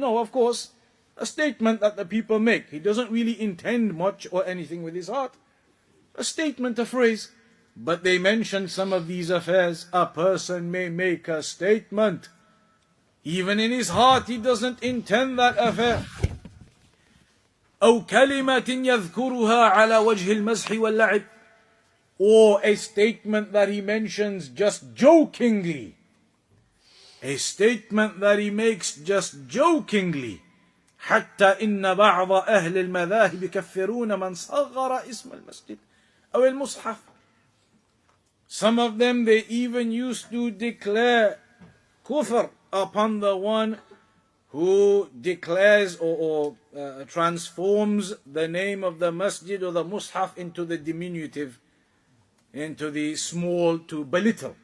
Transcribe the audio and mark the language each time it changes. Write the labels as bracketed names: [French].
[English] No, of course, a statement that the people make. He doesn't really intend much or anything with his heart. A statement, a phrase. But they mention some of these affairs. A person may make a statement. Even in his heart he doesn't intend that affair. [Arabic] أو كلمة يذكرها على وجه المزح واللعب. [English] Or a statement that he mentions just jokingly. A statement that he makes just jokingly. [Arabic] حتى إن بعض أهل المذاهب يكفرون من صغر اسم المسجد أو المصحف. [English] Some of them, they even used to declare kufr upon the one who declares or transforms the name of the masjid or the mushaf into the diminutive, into the small, to belittle.